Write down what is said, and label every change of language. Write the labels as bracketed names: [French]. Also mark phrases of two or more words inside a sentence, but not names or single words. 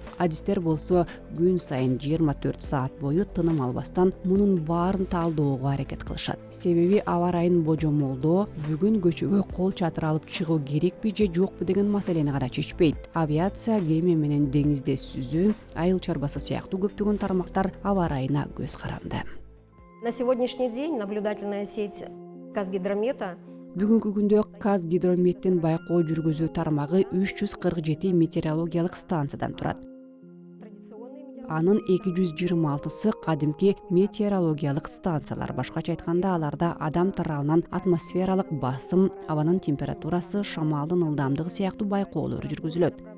[Kyrgyz] Адистер болсо күн сайын 24 саат бою тыным албастан мунун баарын талдөөгө аракет кылышат. Себеби аба ырайын божомолдоо бүгүн көчөгө кол чатыр алып чыгуу керекпи же жокпу деген маселени гана чечпейт. Авиация, кеме менен деңизде сүзүү, айыл чарбасы сыяктуу көптөгөн тармактар аба ырайына көз каранды. [Russian] На сегодняшний день наблюдательная сеть Казгидромета [Kyrgyz] Бүгүнкү күндө Казгидрометтин байкоо жүргүзүү тармагы 347 метеорологиялык станциядан турат. Анын 226сы кадимки метеорологиялык станциялар. Башкача айтканда, аларда адам тарабынан атмосфералык басым, абанын температурасы, шамалдын ылдамдыгы сыяктуу байкоолор жүргүзүлөт.